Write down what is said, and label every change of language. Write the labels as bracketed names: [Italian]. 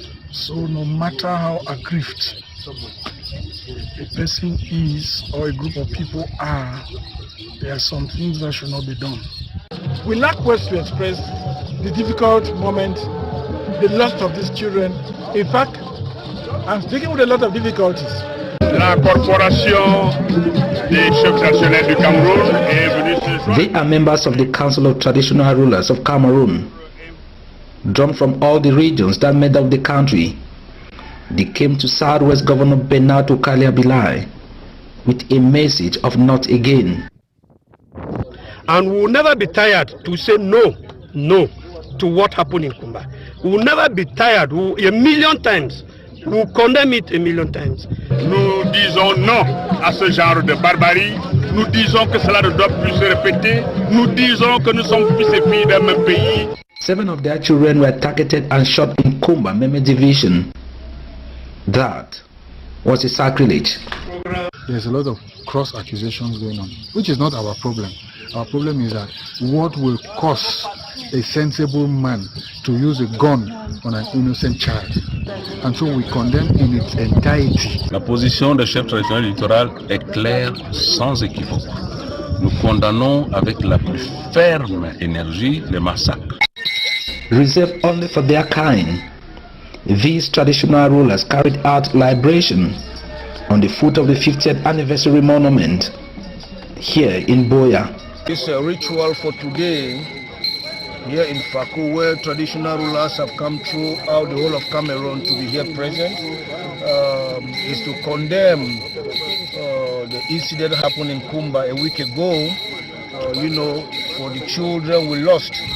[English] So no matter how aggrieved a person is or a group of people are, there are some things that should not be done. we lack words to express the difficult moment, the loss of these children. In fact, I'm speaking with a lot of difficulties. [French] La corporation des chefs traditionnels du Cameroun est venue ce soir. [English] They are members of the Council of Traditional Rulers of Cameroon. Drawn from all the regions that made up the country, they came to Southwest Governor Bernard Okalia Bilai with a message of not again. And we will never be tired to say no to what happened in Kumba. We will never be tired, a million times. We will condemn it a million times. [French] Nous disons non à ce genre de barbarie. Nous disons que cela ne doit plus se répéter. Nous disons que nous sommes fils et filles d'un même pays. [English] 7 of their children were targeted and shot in Kumba Meme division. That was a sacrilege. There's a lot of cross accusations going on, which is not our problem. Our problem is that what will cause a sensible man to use a gun on an innocent child. And so we condemn in its entirety. [French] La position des chefs traditionnels littoral est claire, sans équivoque. Nous condamnons avec la plus ferme énergie les massacres. [English] Reserved only for their kind, these traditional rulers carried out liberation on the foot of the 50th anniversary monument here in Boya. This ritual for today here in Fakou, where traditional rulers have come throughout the whole of Cameroon to be here present, is to condemn the incident happened in Kumba a week ago, for the children we lost.